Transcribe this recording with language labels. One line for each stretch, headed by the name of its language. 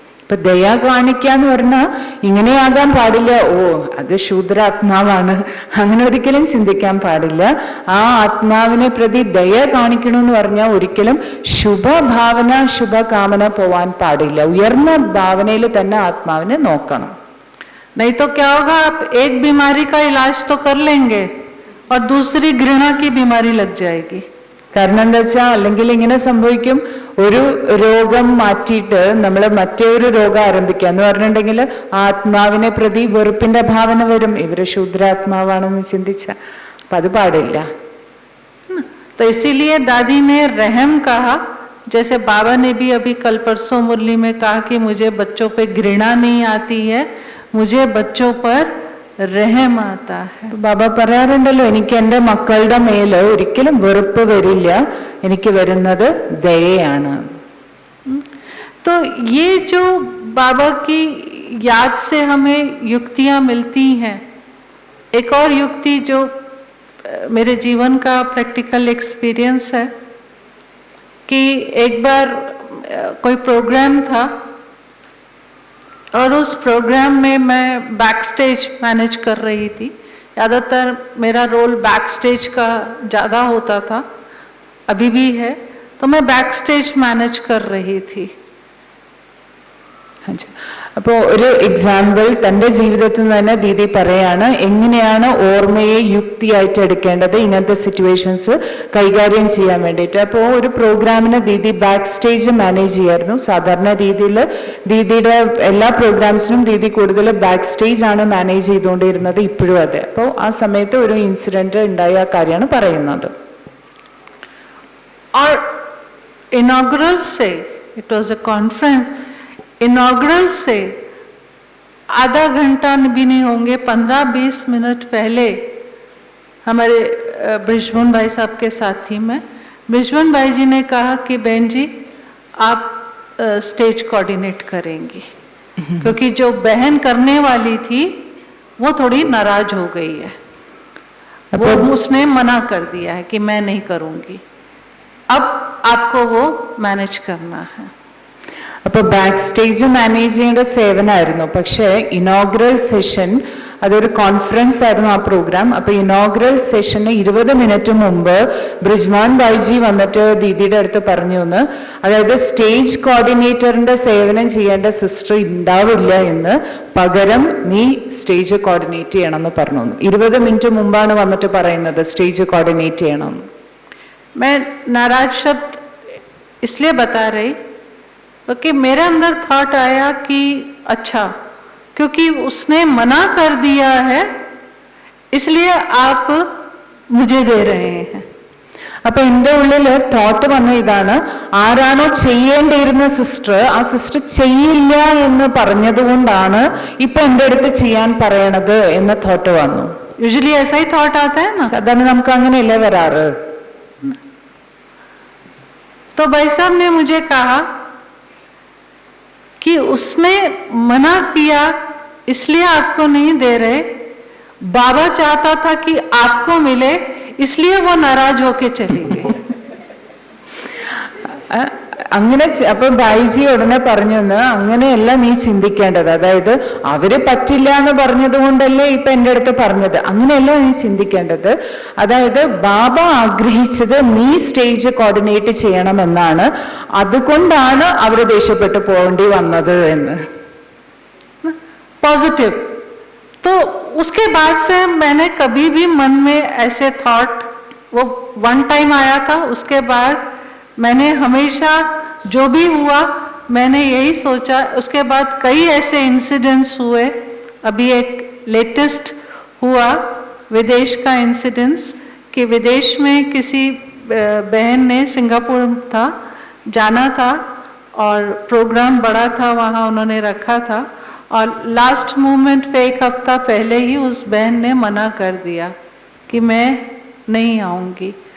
Malayalam: ഇപ്പൊ ദയ കാണിക്കാന്ന് പറഞ്ഞാൽ ഇങ്ങനെയാകാൻ പാടില്ല, ഓ അത് ശൂദ്രാത്മാവാണ്, അങ്ങനെ ഒരിക്കലും ചിന്തിക്കാൻ പാടില്ല. ആ ആത്മാവിനെ പ്രതി ദയ കാണിക്കണമെന്ന് പറഞ്ഞാൽ ഒരിക്കലും ശുഭഭാവന, ശുഭകാമന പോവാൻ പാടില്ല. ഉയർന്ന ഭാവനയിൽ തന്നെ ആത്മാവിനെ നോക്കണം.
Hindi: नहीं तो क्या होगा, आप एक बीमारी का इलाज तो कर लेंगे और दूसरी घृणा की बीमारी लग जाएगी.
Malayalam: കാരണം എന്താ വെച്ചാൽ അല്ലെങ്കിൽ ഇങ്ങനെ സംഭവിക്കും, ഒരു രോഗം മാറ്റിയിട്ട് നമ്മൾ മറ്റൊരു രോഗം ആരംഭിക്കുക എന്ന് പറഞ്ഞിട്ടുണ്ടെങ്കിൽ ആത്മാവിനെ പ്രതി വെറുപ്പിന്റെ ഭാവന വരും, ഇവര് ശൂദ്രാത്മാവാണെന്ന് ചിന്തിച്ച. അപ്പൊ അത് പാടില്ല.
Hindi: तो इसीलिए दादी ने रहम कहा, जैसे बाबा ने भी अभी कल परसों मुरली में कहा कि मुझे बच्चों पे घृणा नहीं आती है, मुझे बच्चों पर रहम आता है.
Malayalam: ബാബ പറയാറുണ്ടല്ലോ, എനിക്ക് എൻ്റെ മക്കളുടെ മേല് ഒരിക്കലും വെറുപ്പ് വരില്ല, എനിക്ക് വരുന്നത് ദയയാണ്.
Hindi: तो ये जो बाबा की याद से हमें युक्तियां मिलती हैं, एक और युक्ति जो मेरे जीवन का प्रैक्टिकल एक्सपीरियंस है कि एक बार कोई प्रोग्राम था और उस प्रोग्राम में मैं बैक स्टेज मैनेज कर रही थी. ज़्यादातर मेरा रोल बैक स्टेज का ज़्यादा होता था, अभी भी है. तो मैं बैक स्टेज मैनेज कर रही थी.
Malayalam: അപ്പോൾ ഒരു എക്സാമ്പിൾ തൻ്റെ ജീവിതത്തിൽ നിന്ന് തന്നെ ദീദി പറയാണ് എങ്ങനെയാണ് ഓർമ്മയെ യുക്തിയായിട്ട് എടുക്കേണ്ടത് ഇങ്ങനത്തെ സിറ്റുവേഷൻസ് കൈകാര്യം ചെയ്യാൻ വേണ്ടിയിട്ട്. അപ്പോൾ ഒരു പ്രോഗ്രാമിന് ദീദി ബാക്ക് സ്റ്റേജ് മാനേജ് ചെയ്യായിരുന്നു. സാധാരണ രീതിയിൽ ദീദിയുടെ എല്ലാ പ്രോഗ്രാംസിനും ദീദി കൂടുതൽ ബാക്ക് സ്റ്റേജ് ആണ് മാനേജ് ചെയ്തുകൊണ്ടിരുന്നത്, ഇപ്പോഴും അതെ. അപ്പോൾ ആ സമയത്ത് ഒരു ഇൻസിഡന്റ് ഉണ്ടായ കാര്യമാണ് പറയുന്നത്.
Hindi: और इनॉग्रल से,
English: it was a conference,
Hindi: inaugural से आधा घंटा भी नहीं होंगे, 15-20 मिनट पहले हमारे ब्रिजमोहन भाई साहब के साथ थी मैं. ब्रिजमोहन भाई जी ने कहा कि बहन जी आप स्टेज कोऑर्डिनेट करेंगी, क्योंकि जो बहन करने वाली थी वो थोड़ी नाराज हो गई है, वो उसने मना कर दिया है कि मैं नहीं करूँगी, अब आपको वो मैनेज करना है.
Malayalam: അപ്പോൾ ബാക്ക് സ്റ്റേജ് മാനേജ് ചെയ്യേണ്ട സേവനമായിരുന്നു. പക്ഷേ ഇനോഗ്രൽ സെഷൻ അതൊരു കോൺഫറൻസ് ആയിരുന്നു ആ പ്രോഗ്രാം. അപ്പോൾ ഇനോഗ്രൽ സെഷന് 20 മിനിറ്റ് മുമ്പ് ബ്രിജ്മാൻ ഭായിജി വന്നിട്ട് ദീദിയുടെ അടുത്ത് പറഞ്ഞു എന്ന്, അതായത് സ്റ്റേജ് കോർഡിനേറ്ററിന്റെ സേവനം ചെയ്യേണ്ട സിസ്റ്റർ ഉണ്ടാവില്ല എന്ന്, പകരം നീ സ്റ്റേജ് കോർഡിനേറ്റ് ചെയ്യണം എന്ന് പറഞ്ഞു. 20 മിനിറ്റ് മുമ്പാണ് വന്നിട്ട് പറയുന്നത് സ്റ്റേജ് കോർഡിനേറ്റ് ചെയ്യണം.
Hindi: मैं नाराज शब्द इसलिए बता रही कि मेरे अंदर थॉट आया कि अच्छा, क्योंकि उसने मना कर दिया है इसलिए आप मुझे दे रहे हैं.
Malayalam: അപ്പൊ എന്റെ ഉള്ളില് തോട്ട് വന്ന ഇതാണ്, ആരാണോ ചെയ്യേണ്ടിയിരുന്ന സിസ്റ്റർ ആ സിസ്റ്റർ ചെയ്യില്ല എന്ന് പറഞ്ഞതുകൊണ്ടാണ് ഇപ്പൊ എന്റെ അടുത്ത് ചെയ്യാൻ പറയണത് എന്ന തോട്ട് വന്നു.
Hindi: यूजुअली ऐसा ही थॉट आता है ना.
Malayalam: സാധാരണ നമുക്ക് അങ്ങനെയല്ലേ വരാറ്.
Hindi: तो भाई साहब ने मुझे कहा कि उसने मना किया इसलिए आपको नहीं दे रहे, बाबा चाहता था कि आपको मिले इसलिए वो नाराज होके चली गई.
Malayalam: അങ്ങനെ അപ്പൊ ബായിജി ഉടനെ പറഞ്ഞു അങ്ങനെയല്ല നീ ചിന്തിക്കേണ്ടത്, അതായത് അവര് പറ്റില്ല എന്ന് പറഞ്ഞത് കൊണ്ടല്ലേ ഇപ്പൊ എന്റെ അടുത്ത് പറഞ്ഞത്, അങ്ങനെയല്ല നീ ചിന്തിക്കേണ്ടത്. അതായത് ബാബ ആഗ്രഹിച്ചത് നീ സ്റ്റേജ് കോർഡിനേറ്റ് ചെയ്യണമെന്നാണ്, അതുകൊണ്ടാണ് അവര് ദേഷ്യപ്പെട്ടു പോകേണ്ടി വന്നത് എന്ന്.
English: Positive.
Hindi: तो उसके बाद से मैंने कभी भी मन में ऐसे थॉट, वो वन टाइम आया था, उसके बाद मैंने हमेशा जो भी हुआ मैंने यही सोचा. उसके बाद कई ऐसे इंसिडेंट्स हुए. अभी एक लेटेस्ट हुआ विदेश का इंसिडेंट्स कि विदेश में किसी बहन ने, सिंगापुर था, जाना था और प्रोग्राम बड़ा था वहाँ उन्होंने रखा था, और लास्ट मोमेंट पे एक हफ्ता पहले ही उस बहन ने मना कर दिया कि मैं नहीं आऊँगी.